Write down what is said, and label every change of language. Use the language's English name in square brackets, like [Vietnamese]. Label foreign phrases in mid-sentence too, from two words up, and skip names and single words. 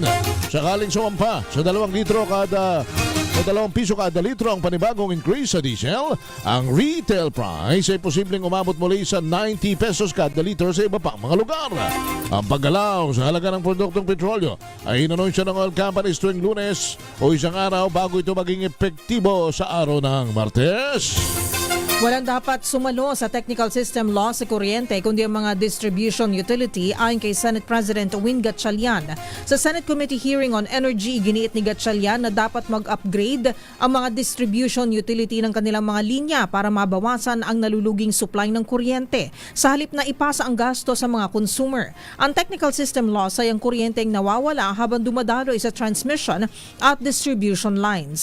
[Filipino] Sakaling sumampa sa 2 piso kada litro ang panibagong increase sa diesel, ang [English] retail price [Filipino] ay posibleng umabot muli sa 90 pesos kada litro sa iba pang mga lugar. Ang paggalaw sa halaga ng produktong petrolyo ay inanunsyo ng [English] oil companies [Filipino] tuwing Lunes o isang araw bago ito maging epektibo sa araw ng Martes. Walang dapat sumalo sa [English] technical system law [Filipino] sa kuryente kundi ang mga [English] distribution utility [Filipino] ayon kay Senate President Win Gatchalian. [English] Sa Senate Committee hearing on energy, [Filipino] giniit ni Gatchalian na dapat mag-upgrade ang mga [English] distribution utility [Filipino] ng kanilang mga linya para mabawasan ang naluluging supply ng kuryente sa halip na ipasa ang gasto sa mga consumer. Ang [English] technical system loss [Filipino] ay ang kuryenteng nawawala habang dumadaloy sa transmission at [English] distribution lines.